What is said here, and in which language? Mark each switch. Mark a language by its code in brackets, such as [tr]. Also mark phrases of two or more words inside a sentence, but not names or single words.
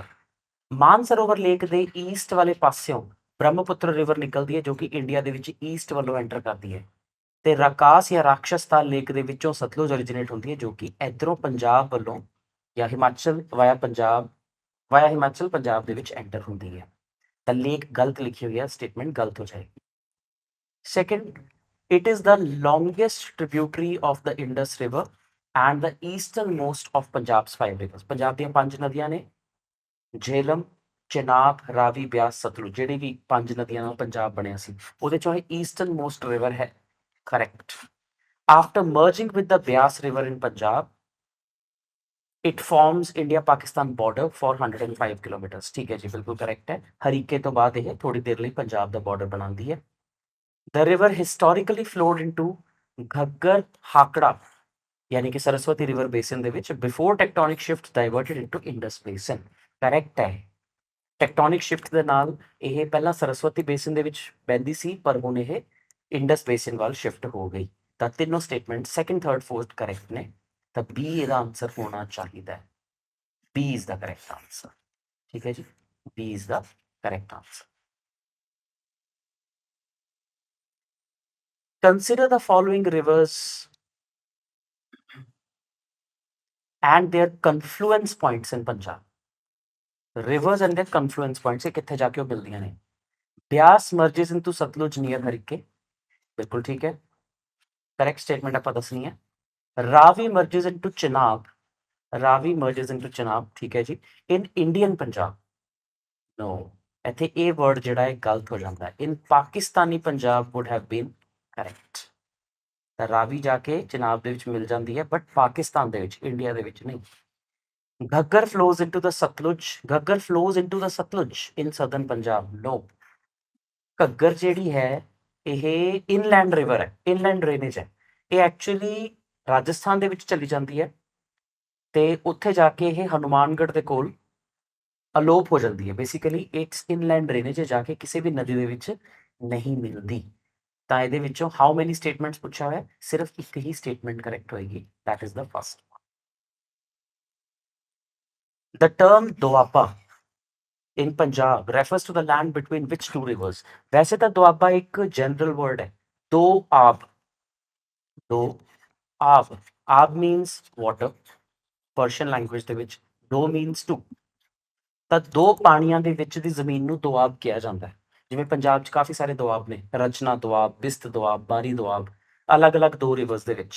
[pa] ਮਾਨਸਰੋਵਰ ਲੇਕ ਦੇ ਈਸਟ ਵਾਲੇ ਪਾਸਿਓਂ ਬ੍ਰਹਮਪੁੱਤਰ ਰਿਵਰ ਨਿਕਲਦੀ ਹੈ ਜੋ ਕਿ ਇੰਡੀਆ ਦੇ ਵਿੱਚ ਈਸਟ ਵੱਲੋਂ ਐਂਟਰ ਕਰਦੀ ਹੈ, ਤੇ ਰਕਾਸ ਜਾਂ ਰਾਕਸ਼ਸਤਾਲ ਲੇਕ ਦੇ ਵਿੱਚੋਂ ਸਤਲੁਜ originate ਹੁੰਦੀ ਹੈ ਜੋ ਕਿ ਇਧਰੋਂ ਪੰਜਾਬ ਵੱਲੋਂ ਜਾਂ ਹਿਮਾਚਲ ਵਾਇਆ ਪੰਜਾਬ, ਵਾਇਆ ਹਿਮਾਚਲ ਪੰਜਾਬ ਦੇ ਵਿੱਚ ਐਂਟਰ ਹੁੰਦੀ ਹੈ। ਤਾਂ ਲੇਕ ਗਲਤ ਲਿਖੀ ਹੋਈ ਹੈ, ਸਟੇਟਮੈਂਟ ਗਲਤ ਹੋ ਜਾਏਗੀ। ਸੈਕੰਡ, [en] it is the longest tributary of the Indus River and the easternmost of Punjab's 5 rivers. [pa] ਪੰਜਾਬ ਦੀਆਂ 5 ਨਦੀਆਂ ਨੇ, झेलम, ਚਨਾਬ, ਰਾਵੀ, ਬਿਆਸ, ਸਤਲੁਜ, ਜਿਹੜੀ ਵੀ 5 ਨਦੀਆਂ ਨਾਲ ਪੰਜਾਬ ਬਣਿਆ ਸੀ ਉਹਦੇ ਚੋਂ ਇਹ [en] eastern most river [pa] ਹੈ, [en] correct. After merging with the Beas River in Punjab, it forms India-Pakistan border for 105 kilometers. [hi] ठीक है जी, बिल्कुल करेक्ट है। हरीके तो बाद ये थोड़ी देर लिए पंजाब का बॉर्डर बनाती है। [en] The river historically flowed into Ghaggar Hakra, [hi] यानी कि [en] सरस्वती रिवर बेसिन [pa] ਦੇ ਵਿੱਚ [en] before tectonic shift diverted into Indus basin. [hi] Correct है। [en] tectonic shift [pa] ਦੇ ਨਾਲ ਇਹ ਪਹਿਲਾਂ ਸਰਸਵਤੀ ਬੇਸਿਨ ਦੇ ਵਿੱਚ ਬਹਿੰਦੀ ਸੀ, ਪਰ ਹੁਣ ਇਹ ਇੰਡਸ ਬੇਸਿਨ ਵੱਲ ਸ਼ਿਫਟ ਹੋ ਗਈ। ਤਾਂ ਤਿੰਨੋਂ ਸਟੇਟਮੈਂਟ [en] second, third, fourth correct [pa] ਨੇ, ਤਾਂ ਬੀ ਇਹਦਾ ਆਨਸਰ ਹੋਣਾ ਚਾਹੀਦਾ ਹੈ। [en] B is the correct answer, [pa] ਠੀਕ ਹੈ ਜੀ, [en] B is the correct answer. consider the following rivers and their confluence points in Punjab. Rivers and their confluence points [pa] ਇਹ ਕਿੱਥੇ ਜਾ ਕੇ ਮਿਲਦੀਆਂ ਨੇ? [en] ਬਿਆਸ merges into Satluj near ਹਰੀਕੇ, [pa] ਬਿਲਕੁਲ ਠੀਕ ਹੈ, [en] correct statement [hi] आप दसनी है। [en] रावी merges into Chenab, रावी merges into Chenab, [hi] ठीक है जी, [en] in Indian Punjab, no, [pa] ਇੱਥੇ ਇਹ word ਜਿਹੜਾ ਹੈ ਗਲਤ ਹੋ ਜਾਂਦਾ ਹੈ। [en] In Pakistani Punjab would have been ਕਰੈਕਟ। [pa] ਤਾਂ ਰਾਵੀ ਜਾ ਕੇ ਚਨਾਬ ਦੇ ਵਿੱਚ ਮਿਲ ਜਾਂਦੀ ਹੈ, ਬਟ ਪਾਕਿਸਤਾਨ ਦੇ ਵਿੱਚ, ਇੰਡੀਆ ਦੇ ਵਿੱਚ ਨਹੀਂ। [en] ਘੱਗਰ flows into the Satluj. ਘੱਗਰ flows into the Satluj in southern Punjab. No. [pa] ਘੱਗਰ ਜਿਹੜੀ ਹੈ ਇਹ [en] inland river [pa] ਹੈ, [en] inland drainage [pa] ਹੈ। ਇਹ ਐਕਚੁਅਲੀ ਰਾਜਸਥਾਨ ਦੇ ਵਿੱਚ ਚਲੀ ਜਾਂਦੀ ਹੈ ਤੇ ਉੱਥੇ ਜਾ ਕੇ ਇਹ ਹਨੂਮਾਨਗੜ੍ਹ ਦੇ ਕੋਲ ਅਲੋਪ ਹੋ ਜਾਂਦੀ ਹੈ। [en] basically it's inland drainage [pa] ਜਾ ਕੇ ਕਿਸੇ ਵੀ ਨਦੀ ਦੇ ਵਿੱਚ ਨਹੀਂ ਮਿਲਦੀ। ਤਾਂ ਇਹਦੇ ਵਿੱਚੋਂ [en] how many statements [pa] ਪੁੱਛਿਆ ਹੋਇਆ, ਸਿਰਫ ਇੱਕ ਹੀ ਸਟੇਟਮੈਂਟ ਕਰੈਕਟ ਹੋਏਗੀ, [en] that is the first. The term ਦੁਆਬਾ in Punjab refers to the land between which two rivers? [pa] ਵੈਸੇ ਤਾਂ ਦੁਆਬਾ ਇੱਕ [en] general word [pa] ਹੈ। ਦੋ ਆਬ, ਦੋ ਆਬ, ਆਬ [en] means water, Persian language [pa] ਦੇ ਵਿੱਚ ਦੋ [en] means two। [pa] ਤਾਂ ਦੋ ਪਾਣੀਆਂ ਦੇ ਵਿੱਚ ਦੀ ਜ਼ਮੀਨ ਨੂੰ ਦੁਆਬ ਕਿਹਾ ਜਾਂਦਾ ਹੈ। ਜਿਵੇਂ ਪੰਜਾਬ 'ਚ ਕਾਫੀ ਸਾਰੇ ਦੁਆਬ ਨੇ, ਰਚਨਾ ਦੁਆਬ, ਬਿਸਤ ਦੁਆਬ, ਬਾਰੀ ਦੁਆਬ, ਅਲੱਗ-ਅਲੱਗ ਦੋ ਰਿਵਰਸ ਦੇ ਵਿੱਚ।